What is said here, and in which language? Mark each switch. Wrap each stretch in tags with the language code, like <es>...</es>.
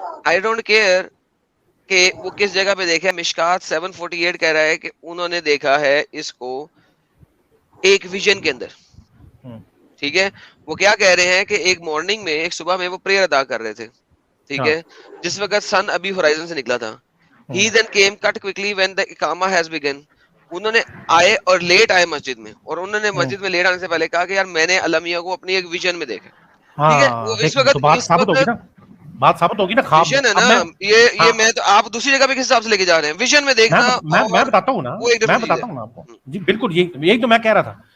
<ur>I don't care کہ وہ کس جگہ پہ دیکھا ہے. مشکات 748 کہہ رہا ہے کہ انہوں نے دیکھا ہے اس کو ایک ویژن کے اندر, ٹھیک ہے. وہ کیا کہہ رہے ہیں کہ ایک مارننگ میں, ایک صبح میں وہ پریئر ادا کر رہے تھے, ٹھیک ہے, جس وقت سن ابھی ہورائزن سے نکلا تھا.</ur> <en>He then came cut quickly when the اقامہ has begun.</en> <ur>انہوں نے آئے اور لیٹ آئے مسجد میں, اور انہوں نے مسجد میں لیٹ آنے سے پہلے کہا کہ یار میں نے اللہ میاں کو اپنی ایک ویژن میں دیکھا, ٹھیک ہے. وہ اس وقت بات ثابت ہوگی نا, خواب ویژن ہے نا, یہ میں تو آپ دوسری جگہ پہ کس حساب سے لے کے جا رہے ہیں؟ ویژن میں دیکھنا. میں بتاتا ہوں نا, میں بتاتا ہوں نا آپ کو. جی بالکل, یہی تو میں کہہ رہا تھا.</ur>